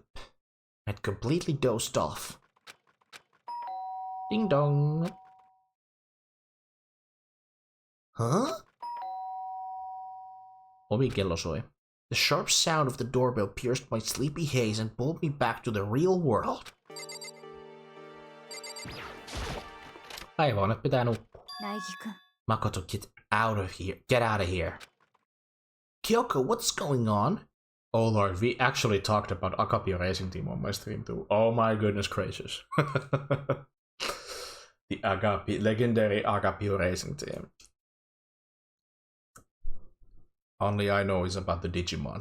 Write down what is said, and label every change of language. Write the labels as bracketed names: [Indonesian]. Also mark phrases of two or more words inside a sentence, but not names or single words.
[English] I'd completely dozed off. Ding dong. Huh? [Finnish] Ovikello soi. [English] The sharp sound of the doorbell pierced my sleepy haze and pulled me back to the real world. [Finnish] Päivä on, että pitää nukkua. [Japanese] 苗木くん [English] Makoto, get out of here. Get out of here. Kyoko, what's going on? Oh lord, we actually talked about Akapio Racing Team on my stream too. Oh my goodness gracious. The legendary Akapio Racing Team. Only I know is about the Digimon.